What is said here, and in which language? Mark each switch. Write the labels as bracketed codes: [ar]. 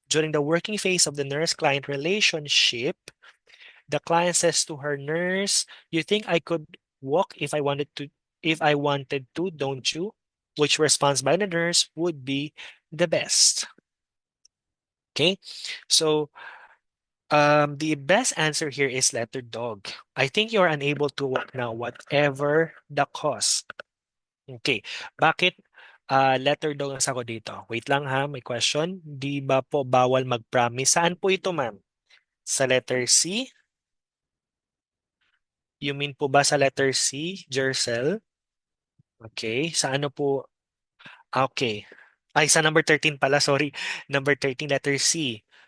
[en] During the working phase of the nurse-client relationship, the client says to her nurse, "You think I could walk if I wanted to, don't you?" Which response by the nurse would be the best. Okay? So, the best answer here is letter dog. I think you are unable to walk now, whatever the cause. Okay. [tl] Bakit letter dog ang sagot dito? Wait lang ha, may question. Di ba po bawal mag-promise? Saan po ito, ma'am? Sa letter C? [en] You mean [tl] po ba sa letter C, Jercel? Okay. Sa ano po? Okay. Ay, sa number 13 pala, sorry. Number 13, letter C.